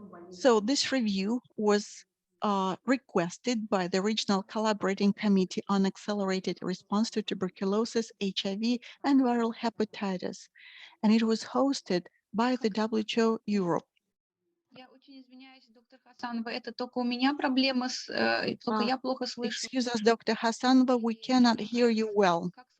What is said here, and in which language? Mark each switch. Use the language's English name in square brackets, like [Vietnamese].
[English] So this review was requested by the Regional Collaborating Committee on Accelerated Response to Tuberculosis, HIV, and Viral Hepatitis, and it was hosted by the WHO Europe. [Russian] Я очень извиняюсь, доктор Хасанова, это только у меня проблемы, только я плохо слышу. [English] Excuse us, Dr. Hasanova, we cannot hear you well.